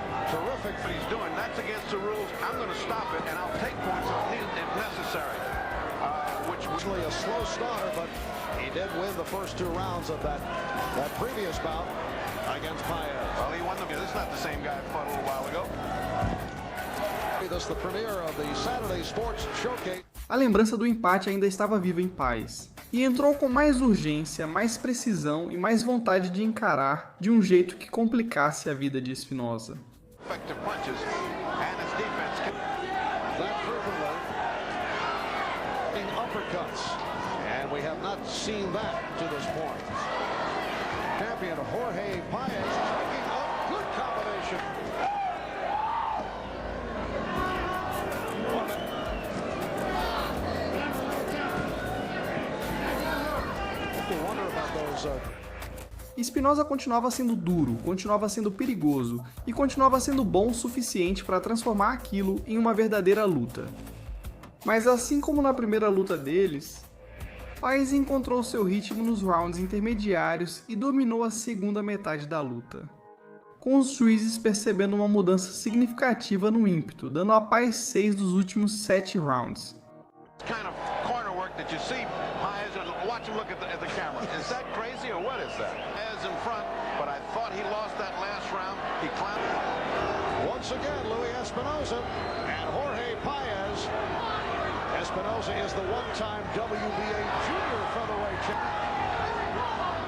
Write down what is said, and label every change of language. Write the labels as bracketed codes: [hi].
[en] Terrific what he's doing. That's against the rules. I'm going to stop it, and I'll take points if necessary. Which was really a slow starter, but he did win the first 2 rounds of that previous bout against Paes. Well, he won them. This is not the same guy I fought a little while ago. This is the premiere of the Saturday Sports Showcase. [pt] A lembrança do empate ainda estava viva em Paes, e entrou com mais urgência, mais precisão e mais vontade de encarar de um jeito que complicasse a vida de Espinosa. [en] Effective punches, and his defense can... That frequently in uppercuts, and we have not seen that to this point. Champion Jorge Paes striking a good combination. You wonder about those. [pt] Espinosa continuava sendo duro, continuava sendo perigoso e continuava sendo bom o suficiente para transformar aquilo em uma verdadeira luta. Mas assim como na primeira luta deles, Paes encontrou seu ritmo nos rounds intermediários e dominou a segunda metade da luta, com os juízes percebendo uma mudança significativa no ímpeto, dando a Paes 6 dos últimos 7 rounds. [en] kind of corner work that you see Paes, and watch him look at the camera. Is that crazy or what is that? Paes in front, but I thought he lost that last round. He climbed. Once again, Luis Espinosa and Jorge Paes. Espinosa is the one-time WBA junior featherweight champion.